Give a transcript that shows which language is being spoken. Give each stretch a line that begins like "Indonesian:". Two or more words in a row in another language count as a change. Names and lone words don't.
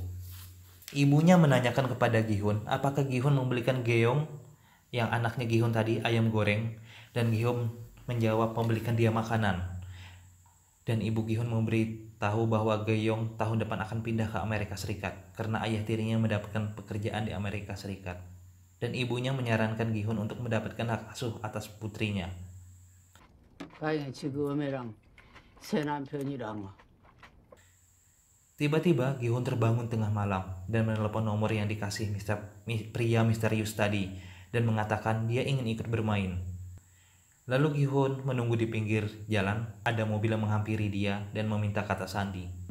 Indonesian: Ibunya menanyakan kepada Gihun, apakah Gihun membelikan geong yang anaknya Gihun tadi, ayam goreng, dan Gihun menjawab membelikan dia makanan. Dan ibu Gihun memberitahu bahwa Geong tahun depan akan pindah ke Amerika Serikat karena ayah tirinya mendapatkan pekerjaan di Amerika Serikat. Dan ibunya menyarankan Gihun untuk mendapatkan hak asuh atas putrinya.
Korean: 다행히 지금 애랑 새 남편이랑
Indonesian: Tiba-tiba Gihun terbangun tengah malam dan menelepon nomor yang dikasih pria misterius tadi dan mengatakan dia ingin ikut bermain. Lalu Gihun menunggu di pinggir jalan, ada mobil yang menghampiri dia dan meminta kata sandi.